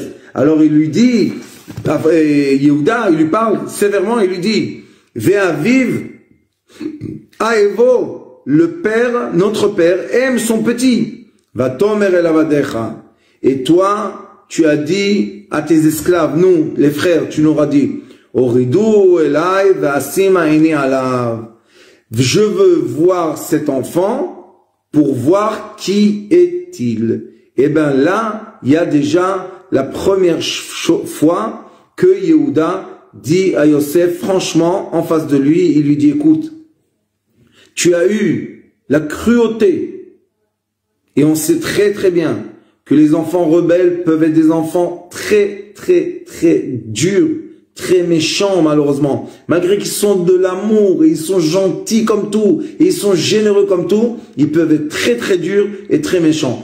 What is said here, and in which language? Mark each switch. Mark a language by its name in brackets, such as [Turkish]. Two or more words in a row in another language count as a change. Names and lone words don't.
[French] Alors il lui dit, Yehuda, il lui parle sévèrement, il lui dit, viens vivre, Aevo, le père, notre père, aime son petit. [Hebrew] Va tomer el avadecha. [French] Et toi, tu as dit à tes esclaves, nous, les frères, tu nous as dit, [Hebrew] Oridu elai v'asim aini alav. [French] Je veux voir cet enfant pour voir qui est-il. Et bien là, il y a déjà la première fois que Yehuda dit à Yosef, franchement, en face de lui, il lui dit, écoute, tu as eu la cruauté, et on sait très très bien que les enfants rebelles peuvent être des enfants très très très durs, très méchants malheureusement, malgré qu'ils sont de l'amour, et ils sont gentils comme tout, et ils sont généreux comme tout, ils peuvent être très très durs et très méchants.